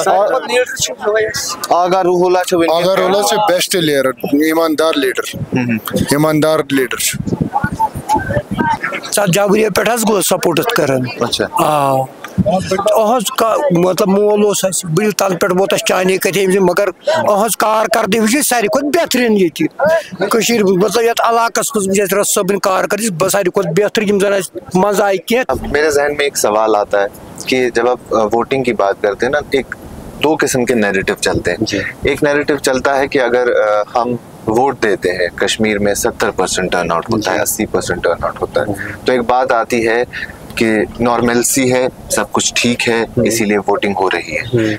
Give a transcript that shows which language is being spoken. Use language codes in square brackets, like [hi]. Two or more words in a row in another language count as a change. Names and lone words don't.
[ks] आगा रूहुल्लाह से [en] best leader, [ks] ईमानदार लीडर जागुरिया पे गो सपोर्ट कर। अच्छा मतलब मोल बिल तल पे वोत चाने कथे मगर अहज कारकर्दगी सारी खुद बेहतरीन ये मतलब ये इलाकस मज सबन कारकर्दगी सारी खुद बेहतरीन जन मजा आए कह। [hi] मेरे जहन में एक सवाल आता है कि जब आप वोटिंग की बात करते हैं ना, एक दो किस्म के नैरेटिव चलते हैं। एक नैरेटिव चलता है कि अगर हम वोट देते हैं, कश्मीर में 70% टर्नआउट होता है, 80% टर्नआउट होता है, तो एक बात आती है कि नॉर्मलसी है, सब कुछ ठीक है, इसीलिए वोटिंग हो रही है।